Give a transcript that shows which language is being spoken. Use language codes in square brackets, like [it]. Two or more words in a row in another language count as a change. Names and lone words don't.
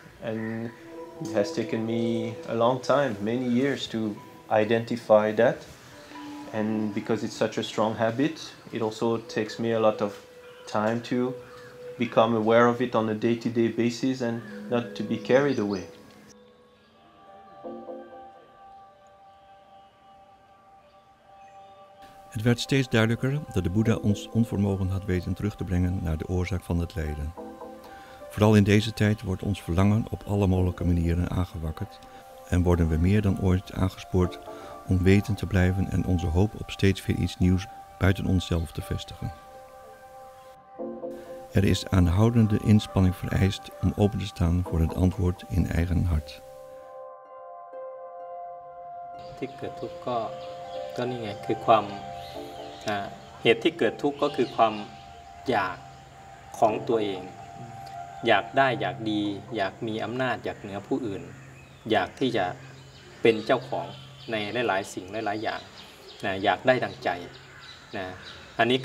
[en] And it has taken me a long time, many years, to identify that. And because it's such a strong habit, it also takes me a lot of time to become aware of it on a day-to-day basis and not to be carried away. [nl] Het werd steeds duidelijker dat de Boeddha ons onvermogen had weten terug te brengen naar de oorzaak van het lijden. Vooral in deze tijd wordt ons verlangen op alle mogelijke manieren aangewakkerd en worden we meer dan ooit aangespoord om wetend te blijven en onze hoop op steeds weer iets nieuws buiten onszelf te vestigen. Er is aanhoudende inspanning vereist om open te staan voor het antwoord in eigen hart. [th] ที่เกิดทุกข์ก็นี่ไงคือความเหตุที่เกิดทุกข์ก็คือความอยากของตัวเองอยากได้อยากดีอยากมีอำนาจอยากเหนือผู้อื่นอยากที่จะเป็นเจ้าของในหลายๆสิ่งหลายๆอย่างอยากได้ดังใจอันนี้